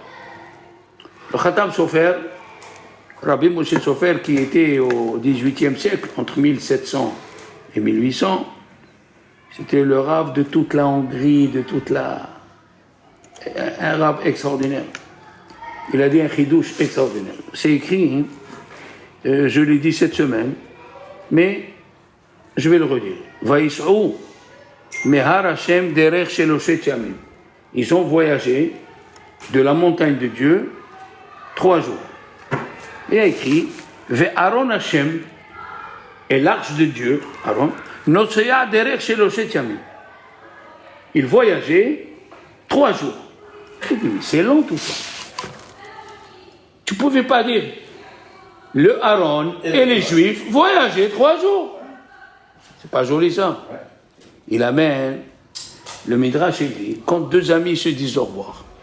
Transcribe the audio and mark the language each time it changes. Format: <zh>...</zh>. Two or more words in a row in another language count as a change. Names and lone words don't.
<fr>Le Khatam Sofer, Rabbi Moshe Sofer, qui était au XVIIIe siècle, entre 1700 et 1800, c'était le Rav de toute la Hongrie, un Rav extraordinaire. Il a dit un chidouche extraordinaire. C'est écrit, hein, je l'ai dit cette semaine, mais je vais le redire.</fr> <he>ויסעו מהר השם דרך שלשת ימים.</he> <fr>Ils ont voyagé de la montagne de Dieu 3 jours. Il y a écrit</fr> <he>וארון השם</he> <fr>et l'arche de Dieu,</fr> <he>ארון נסע דרך שלשת ימים.</he> <fr>Ils voyageaient 3 jours. C'est long tout ça. Tu ne pouvais pas dire le Aaron et les Juifs voyageaient 3 jours. C'est pas joli ça. Il amène le Midrash, il dit, quand 2 amis se disent au revoir.</fr>